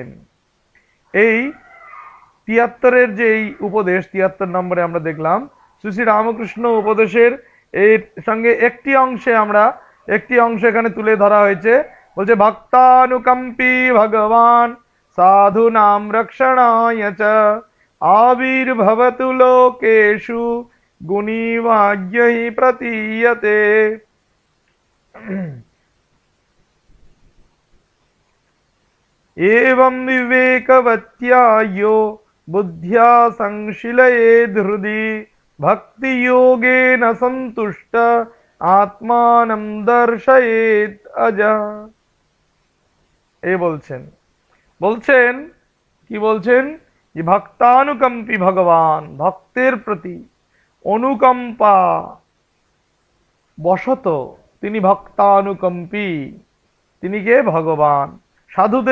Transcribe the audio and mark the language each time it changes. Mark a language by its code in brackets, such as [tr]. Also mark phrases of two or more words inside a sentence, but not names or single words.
[bn] এই ৭৩-এর যে এই উপদেশ, ৭৩ নম্বরে আমরা দেখলাম শ্রী শ্রী রামকৃষ্ণ উপদেশের এর সঙ্গে একটি অংশ এখানে তুলে ধরা হয়েছে। [sa] বলছে ভক্তানুকম্পী ভগবান সাধুনাম রক্ষণায় চ আবির্ভবতু লোকেষু গুণীভাগ্যৈ প্রতীয়তে। एवं विवेकवत्या यो बुद्ध्या संशिलयेद् हृदि भक्ति योगेन संतुष्ट आत्मानं दर्शयेत् अजा। [bn] বলছেন কি বলছেন যে ভক্তানুকম্পী ভগবান, ভক্তের প্রতি অনুকম্পা বশত তিনি ভক্তানুকম্পী। তিনি কে? ভগবান।